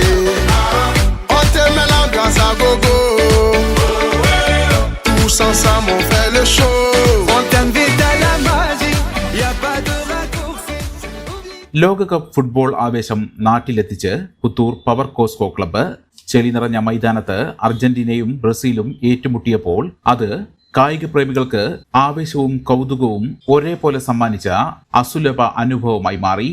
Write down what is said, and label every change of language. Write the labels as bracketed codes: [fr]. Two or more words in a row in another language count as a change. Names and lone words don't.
[fr] On te met l'ambiance à gogo, tous ensemble on fait le show. On t'invite à la magie, y a pas de raccourci. [ml] ലോകകപ്പ് ഫുട്ബോൾ ആവേശം നാട്ടിലെത്തിച്ച് പുത്തൂർ പവർ കോസ്കോ ക്ലബ്ബ്. ചെളി നിറഞ്ഞ മൈതാനത്ത് അർജന്റീനയും ബ്രസീലും ഏറ്റുമുട്ടിയപ്പോൾ അത് കായിക പ്രേമികൾക്ക് ആവേശവും കൗതുകവും ഒരേപോലെ സമ്മാനിച്ച അസുലഭ അനുഭവമായി മാറി.